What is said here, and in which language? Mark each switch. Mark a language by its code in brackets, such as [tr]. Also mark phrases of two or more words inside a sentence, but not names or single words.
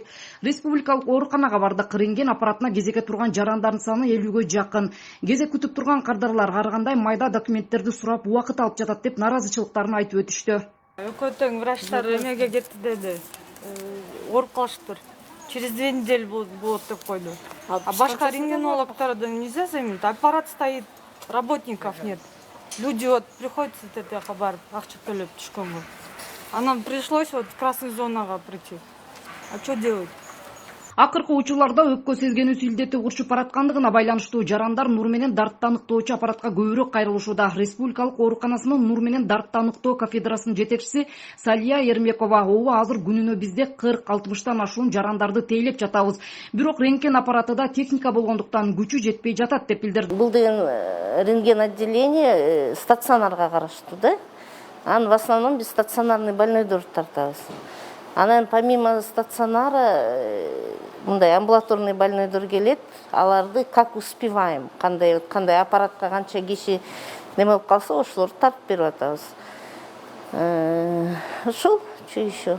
[ky] Республикалык ооруканага бардык. Рентген аппаратына кезекке турган жарандардын саны 50гө жакын. Кезек күтүп турган кардарлар ар кандай майда документтерди сурап убакыт алып жатат деп нааразычылыктарын айтып өтүштү. Өкөтөң врачтар эмеге кетти деди. Ооруп калыштыр. [ru] Через 2 недели [ky] болот деп койду. А башка рентгенологтордон [ru] нельзя заменить. Аппарат стоит, работников нет. Люди вот приходят с этой [ky] барып, акча төлөп түшкөнгө. [ru] А нам пришлось вот в красную зонага прийти. А что делать? [ky] Акыркы учурларда өпкө сезгенүүсү илдети урчуп бараткандыгына байланыштуу жарандар нур менен дартты аныктоочу аппаратка көбүрөөк кайрылышууда. Республикалык ооруканасынын нур менен дартты аныктоо кафедрасынын жетекчиси Салия Ермекова ооба азыр күнүнө бизде 40-60тан ашуун жарандарды тейлеп жатабыз. Бирок рентген аппараты да техника болгондуктан күчү жетпей жатат деп билдирди. Бул деген рентген отделение стационарга караштуу да. [ru] В основном [ky] биз стационарный больнойдорду тартабыз. Анан [ru] помимо стационара [ky] мындай амбулаторный больнойдор келет, аларды [ru] как успеваем, [ky] кандай аппаратка канча киши неме болуп калса, ошолорду тартып берип атабыз. Ошол чүй еще.